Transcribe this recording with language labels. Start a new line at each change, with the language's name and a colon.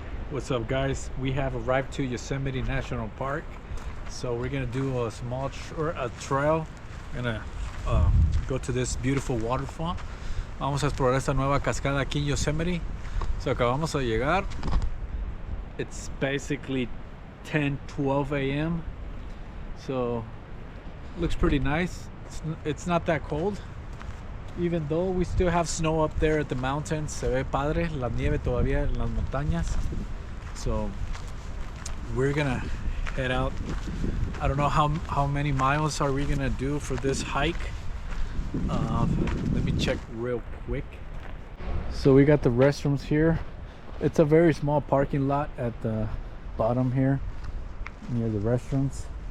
English: What's up, guys? We have arrived to Yosemite National Park, so we're gonna do a small trail. We're gonna go to this beautiful waterfall.
Spanish: Vamos a explorar esta nueva cascada aquí en Yosemite.
English: So
Spanish: acabamos de llegar.
English: It's basically 10-12 a.m. so looks pretty nice. It's not that cold, even though we still have snow up there at the mountains.
Spanish: Se ve padre la nieve todavía en las montañas.
English: So we're gonna head out. I don't know how many miles are we gonna do for this hike. Let me check real quick. So we got the restrooms here. It's a very small parking lot at the bottom here near the restrooms.